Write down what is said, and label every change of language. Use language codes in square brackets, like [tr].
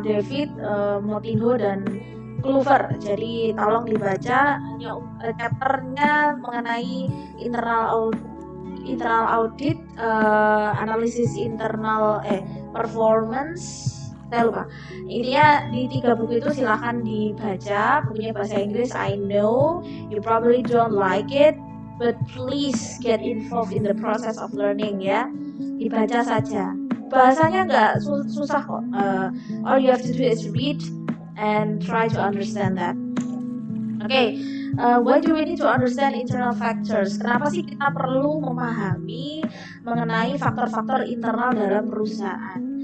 [id] David, Motinho dan Clover. Jadi tolong dibaca. Chapternya mengenai internal audit, analisis internal performance. Saya lupa. Intinya di 3 buku itu silahkan dibaca. Bukunya bahasa Inggris. [en] I know you probably don't like it, but please get involved in the process of learning ya. [id] Dibaca saja. Bahasanya nggak susah kok. [en] All you have to do is read and try to understand that. Okay. Why do we need to understand internal factors? [id] Kenapa sih kita perlu memahami mengenai faktor-faktor internal dalam perusahaan?